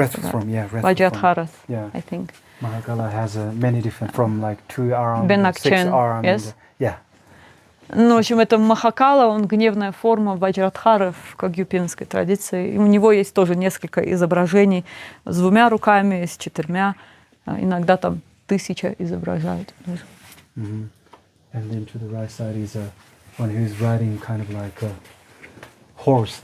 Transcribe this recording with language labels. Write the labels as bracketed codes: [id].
[en] Wrathful form, yeah, wrathful form. Vajradharas, Yeah. I think. Mahakala has many different from like 2 arms, 6 Benakchen, arms. yes? Yeah. [ru] Ну, в общем, это Махакала, он гневная форма Ваджрадхары в кагьюпинской традиции. И у него есть тоже несколько изображений с 2 руками, с 4. Иногда там 1000 изображают. [en] And then to the right side is one who's riding kind of like a horse.